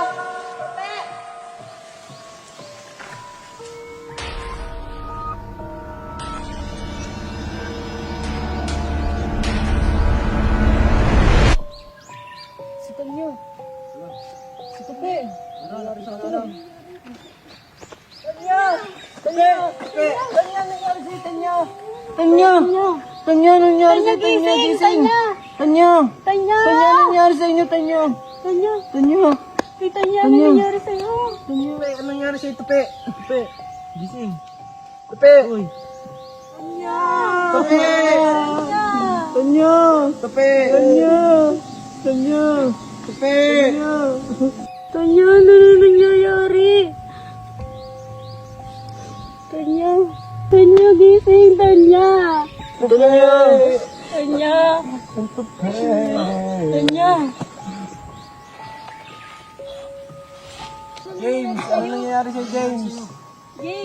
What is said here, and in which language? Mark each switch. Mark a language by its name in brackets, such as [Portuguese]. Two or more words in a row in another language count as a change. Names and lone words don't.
[Filipino] Si Tanya. Si Tope. Ano natin sa alam? Tanya! Tanya! Tanya, nangyari sa'yo, Tanya! Tanya! Tanya, nangyari sa'yo, Tanya, gising! Tanya! Tanya! Tanya, nangyari sa inyo, Tanya! Tanya! Tanya! Hey, Tanya, ano Tanya. nangyari sa'yo? Tanya! Anong nangyari sa'yo, Tupe? Tupe! Gising! Tupe! Uy! Tanya! Tupe! Tanya! Tanya! Tupe! Tanya! Tanya! Tupe! Tanya, ano na nangyayari? Tanya! Tanya, gising, Tanya! Tanya! Tanya! Tanya! James! Ano nangyayari sa'yo, James? James!